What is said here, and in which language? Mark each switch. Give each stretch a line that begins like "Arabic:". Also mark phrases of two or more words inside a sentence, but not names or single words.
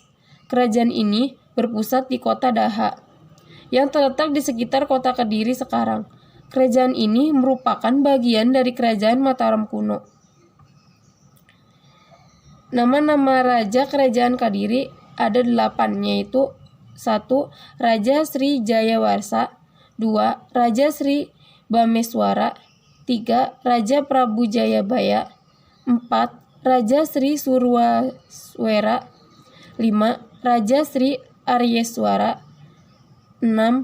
Indonesian: Kerajaan ini berpusat di kota Daha, yang terletak di sekitar kota Kediri sekarang. Kerajaan ini merupakan bagian dari Kerajaan Mataram kuno. Nama-nama Raja Kerajaan Kadiri ada 8, yaitu 1. Raja Sri Jayawarsa, 2. Raja Sri Bameswara, 3. Raja Prabu Jayabaya, 4. Raja Sri Surwaswera, 5. Raja Sri Aryeswara, 6.